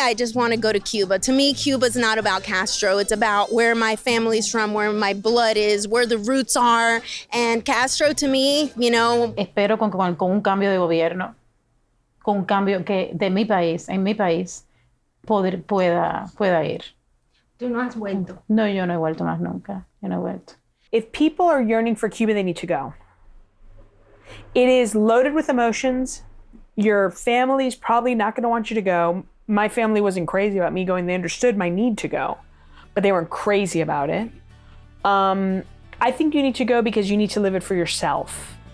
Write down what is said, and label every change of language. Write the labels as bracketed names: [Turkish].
[English] I just want to go to Cuba. To me, Cuba's not about Castro. It's about where my family's from, where my blood is, where the roots are. And Castro, to me, you know. [Spanish] Espero con un cambio de gobierno, con un cambio que en mi país, pueda ir. ¿Tú no has vuelto? No, yo no he vuelto más nunca. Yo no he vuelto. [English] If people are yearning for Cuba, they need to go. It is loaded with emotions. Your family's probably not going to want you to go. My family wasn't crazy about me going. They understood my need to go, but they weren't crazy about it. I think you need to go because you need to live it for yourself.